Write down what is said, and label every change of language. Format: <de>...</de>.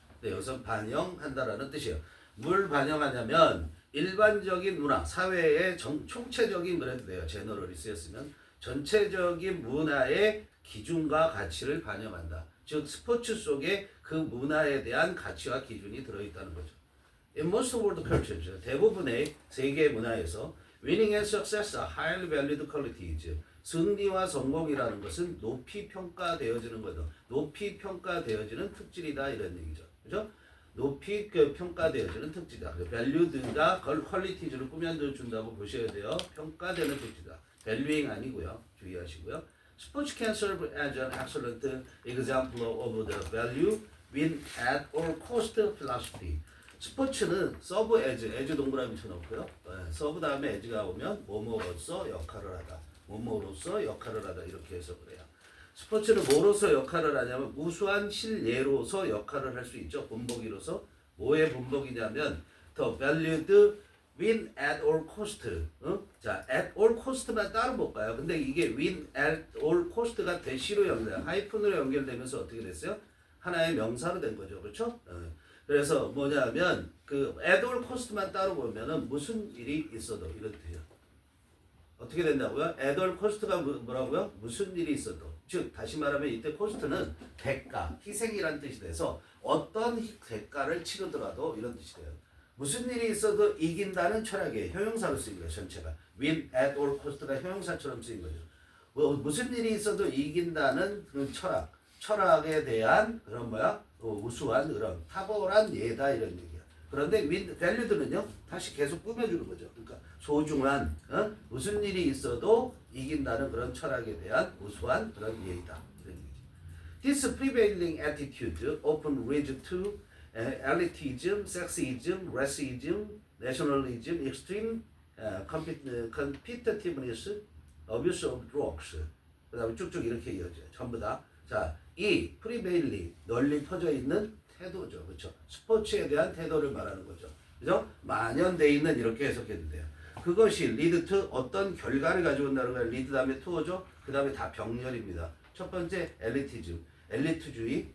<ko>근데 여기서 반영한다라는 뜻이에요. 뭘 반영하냐면 일반적인 문화, 사회의 총체적인 그래도 돼요. 제너럴이 쓰였으면 전체적인 문화의 기준과 가치를 반영한다. 즉 스포츠 속에 그 문화에 대한 가치와 기준이 들어있다는 거죠.</ko> <en>In most world cultures,</en> <ko>대부분의 세계 문화에서</ko> <en>winning and success are highly valued qualities.</en> <ko>승리와 성공이라는 것은 높이 평가되어지는 거죠. 높이 평가되어지는 특질이다 이런 얘기죠. 그죠? 높이 평가되어지는 특질이다. valued가 qualities를 꾸며준다고 보셔야 돼요. 평가되는 특질이다. valuing 아니고요. 주의하시고요.</ko> <en>Sports can serve as an excellent example of the value win at all cost philosophy.</en> <ko>스포츠는 serve as 동그라미 쳐놓고요. serve 다음에 as가 오면 뭐뭐로서 역할을 하다. 뭐뭐로서 역할을 하다 이렇게 해서 그래요. 스포츠는 뭐로서 역할을 하냐면 우수한 실예로서 역할을 할 수 있죠. 본보기로서. 뭐의 본보기냐면</ko> <en>the valued win at all cost.</en> <ko>자, at all cost만 따로 볼까요? 근데 이게</ko> <en>win at all cost</en> <ko>가 대시로 연결돼요. 하이픈으로 연결되면서 어떻게 됐어요? 하나의 명사로 된 거죠. 그렇죠? 그래서 뭐냐면 그 at all cost만 따로 보면은 무슨 일이 있어도 이렇게 돼요. 어떻게 된다고요? at all cost가 뭐라고요? 무슨 일이 있어도. 즉 다시 말하면 이때 코스트는 대가, 희생이라는 뜻이 돼서 어떤 대가를 치르더라도 이런 뜻이 돼요. 무슨 일이 있어도 이긴다는 철학의 형용사로 쓰인 거예요. 전체가</ko> <en>win at all cost</en> <ko>가 형용사처럼 쓰인 거죠. 무슨 일이 있어도 이긴다는 그 철학에 대한 그런 우수한 그런 탁월한 예다 이런 얘기야. 그런데 value는요 다시 계속 꾸며주는 거죠. 그러니까 소중한 무슨 일이 있어도 이긴다는 그런 철학에 대한 우수한 그런 예의다. 이런 얘기죠.</ko> <en>This prevailing attitude often leads to elitism, sexism, racism, nationalism, extreme competitiveness, abuse of drugs.</en> <ko>그 다음에 쭉쭉 이렇게 이어져요. 전부 다. 자, 이 prevailing, 널리 퍼져 있는 태도죠. 그렇죠? 스포츠에 대한 태도를 말하는 거죠. 그죠? 만연돼 있는 이렇게 해석해도 돼요. 그것이 lead to 어떤 결과를 가져온다는 거예요. lead 다음에 to죠. 그 다음에 다 병렬입니다. 첫 번째 엘리티즘, 엘리트주의.</ko>